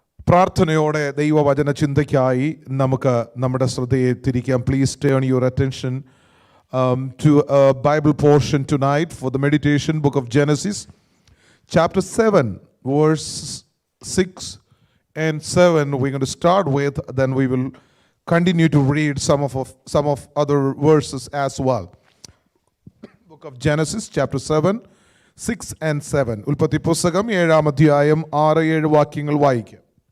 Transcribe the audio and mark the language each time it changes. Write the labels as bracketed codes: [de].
[ml] പ്രാർത്ഥനയോടെ ദൈവവചന ചിന്തയ്ക്കായി നമുക്ക് നമ്മുടെ ശ്രദ്ധയെ തിരിക്കാം. [en] Please turn your attention to a Bible portion tonight for the meditation, book of Genesis, chapter 7, verse 6 and 7. We're going to start with, then we will continue to read some of other verses as well. Book of Genesis, chapter 7, 6 and 7. [ml] ഉൽപ്പത്തി പുസ്തകം 7-ാം അധ്യായം 6-7 വാക്യങ്ങൾ വായിക്കാം.